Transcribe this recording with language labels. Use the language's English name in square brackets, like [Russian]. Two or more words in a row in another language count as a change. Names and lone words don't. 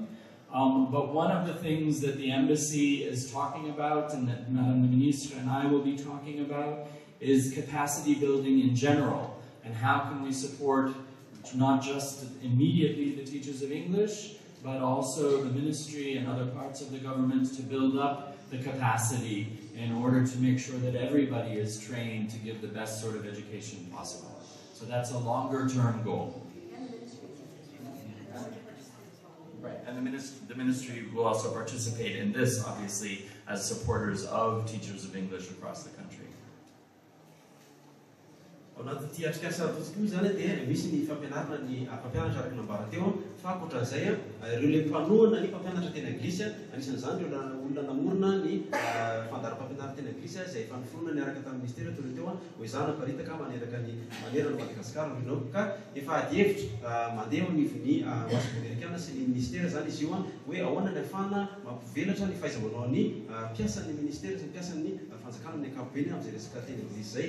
[English] But one of the things that the embassy is talking about, and that Madame the Ministre and I will be talking about, is capacity building in general, and how can we support not just immediately the teachers of English, but also the ministry and other parts of the government to build up the capacity in order to make sure that everybody is trained to give the best sort of education possible. So that's a longer-term goal. Right, and the ministry will also participate in this, obviously, as supporters of teachers of English across the country. [Malagasy] Anaty atrikasa totoy zany dia misy ny fampianarana ny mpampianatra araka nambara teo fa akoatran'izay ireo le mpanoana ny mpampianatra teny anglisy anisan'izany ireo olona namorona ny fandaharam-pampianarana teny anglisy izay efa niforona niaraka tamin'ny ministera teo teo ho izana paritaka maneraka ny manerana Madagascar reo ka efa adihevitra mandeha nivon'ny Masoivoho Amerikana sy ny ministera zany izy io hoe ahoana ny ahafahana mampivelatra ny fahaizamanaon'ny mpiasan'ny ministera sy ny mpiasan'ny fanjakana amin'ny ankapobeny amin'izay resaka teny anglisy zay.